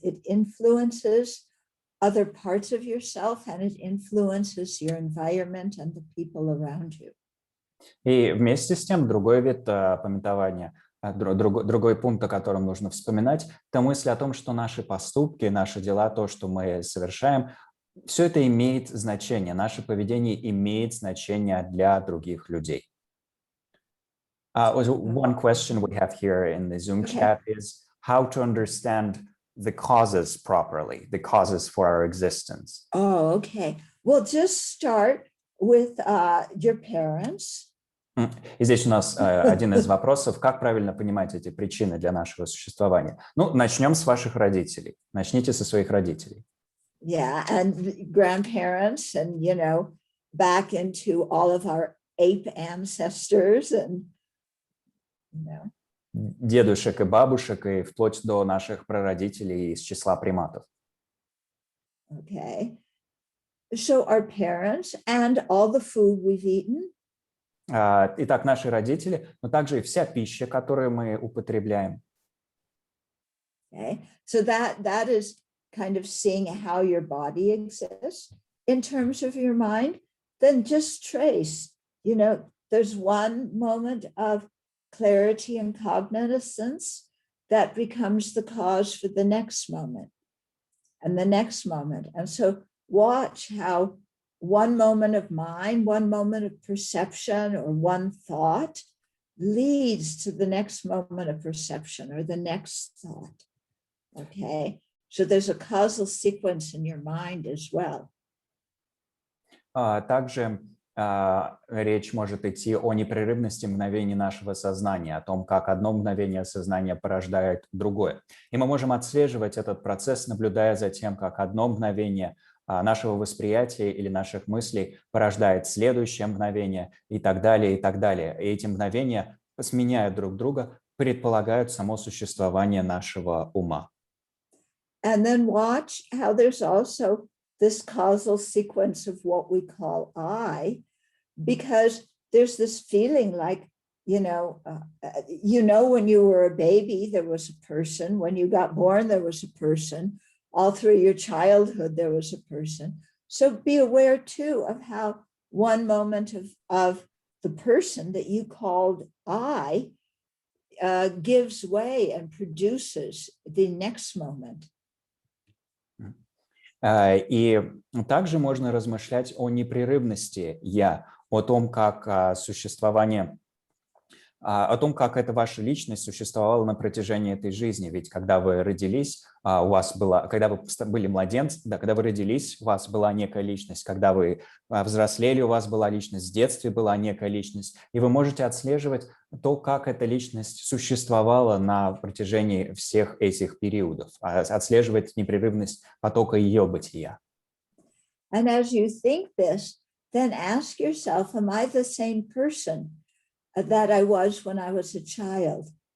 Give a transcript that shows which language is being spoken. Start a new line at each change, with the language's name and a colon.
English: It influences other parts of yourself, and it influences your environment and the people around you.
Russian: И вместе с тем другой вид памятования, другой пункт, о котором нужно вспоминать, это мысль о том, что наши поступки, наши дела, то, что мы совершаем, все это имеет значение, наше поведение имеет значение для других людей.
English: One question we have here in the Zoom chat is how to understand the causes properly, the causes for our existence. Oh, okay. Well, just start with your parents.
Russian: И здесь у нас один из вопросов, как правильно понимать эти причины для нашего существования. Начнем с ваших родителей. Начните со своих родителей.
English: Yeah, and grandparents, and back into all of our ape ancestors, and
Russian: дедушек и бабушек, и вплоть до наших прародителей из числа приматов.
English: Okay. So our parents and all the food we've eaten.
Russian: Итак, наши родители, но также и вся пища, которую мы употребляем.
English: Okay. So that is kind of seeing how your body exists in terms of your mind, then just trace, there's one moment of clarity and cognizance that becomes the cause for the next moment and the next moment. And so watch how one moment of mind, one moment of perception, or one thought leads to the next moment of perception or the next thought. Okay, so there's a causal sequence in your mind as well.
Russian: Также речь может идти о непрерывности мгновений нашего сознания, о том, как одно мгновение сознания порождает другое. И мы можем отслеживать этот процесс, наблюдая за тем, как одно мгновение нашего восприятия или наших мыслей порождает следующее мгновение и так далее, и так далее. И эти мгновения, сменяя друг друга, предполагают само существование нашего ума.
English: And then watch how there's also this causal sequence of what we call I, because there's this feeling like, when you were a baby, there was a person. When you got born, there was a person. All through your childhood, there was a person. So be aware too of how one moment of the person that you called I gives way and produces the next moment.
Russian: И также можно размышлять о непрерывности «я», о том, как существование, о том, как эта ваша личность существовала на протяжении этой жизни. Ведь когда вы родились, у вас была, когда вы были младенцем, да, когда вы родились, у вас была некая личность. Когда вы взрослели, у вас была личность. В детстве была некая личность. И вы можете отслеживать то, как эта личность существовала на протяжении всех этих периодов, отслеживать непрерывность потока ее бытия.
English: And as you think this, then ask yourself, am I the same person that I was when I was a child?